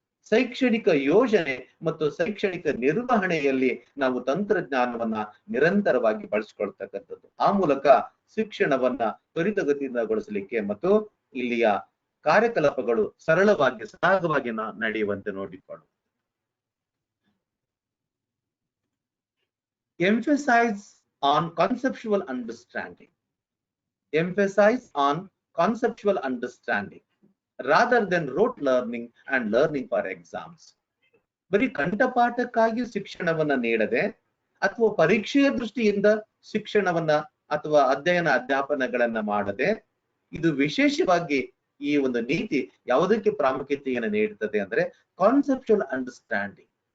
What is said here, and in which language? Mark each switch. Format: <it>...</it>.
<kn>ಶೈಕ್ಷಣಿಕ ಯೋಜನೆ ಮತ್ತು ಶೈಕ್ಷಣಿಕ ನಿರ್ವಹಣೆಯಲ್ಲಿ ನಾವು ತಂತ್ರಜ್ಞಾನವನ್ನ ನಿರಂತರವಾಗಿ ಬಳಸಿಕೊಳ್ತಕ್ಕಂಥದ್ದು. ಆ ಮೂಲಕ ಶಿಕ್ಷಣವನ್ನ ತ್ವರಿತಗತಿಯಿಂದಗೊಳಿಸಲಿಕ್ಕೆ ಮತ್ತು ಇಲ್ಲಿಯ ಕಾರ್ಯಕಲಾಪಗಳು ಸರಳವಾಗಿ ಸರಾಗವಾಗಿ ನಡೆಯುವಂತೆ ನೋಡಿಕೊಳ್ಳು.</kn> <en>Emphasize on conceptual understanding. Emphasize on conceptual understanding rather than rote learning and learning for exams.</en> <kn>ಬರೀ ಕಂಠಪಾಠಕ್ಕಾಗಿ ಶಿಕ್ಷಣವನ್ನ ನೀಡದೆ ಅಥವಾ ಪರೀಕ್ಷೆಯ ದೃಷ್ಟಿಯಿಂದ ಶಿಕ್ಷಣವನ್ನ ಅಥವಾ ಅಧ್ಯಾಪನಗಳನ್ನ ಮಾಡದೆ, ಇದು ವಿಶೇಷವಾಗಿ ಈ ಒಂದು ನೀತಿ ಯಾವುದಕ್ಕೆ ಪ್ರಾಮುಖ್ಯತೆಯನ್ನು ನೀಡುತ್ತದೆ ಅಂದ್ರೆ ಕಾನ್ಸೆಪ್ಚುಯಲ್ ಅಂಡರ್ಸ್ಟ್ಯಾಂಡಿಂಗ್.</kn>